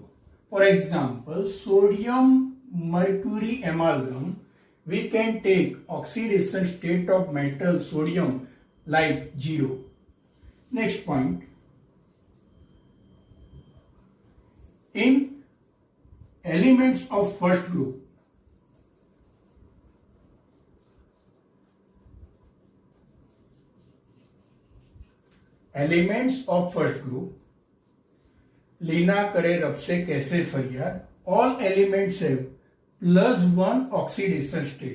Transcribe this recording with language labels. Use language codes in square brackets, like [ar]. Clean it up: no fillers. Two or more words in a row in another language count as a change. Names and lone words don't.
[en] For example, sodium mercury amalgam, we can take oxidation state of metal sodium like 0. Next point. In elements of first group, [hi] लीना करे रब से कैसे फरियाद, [en] all elements have +1 oxidation state.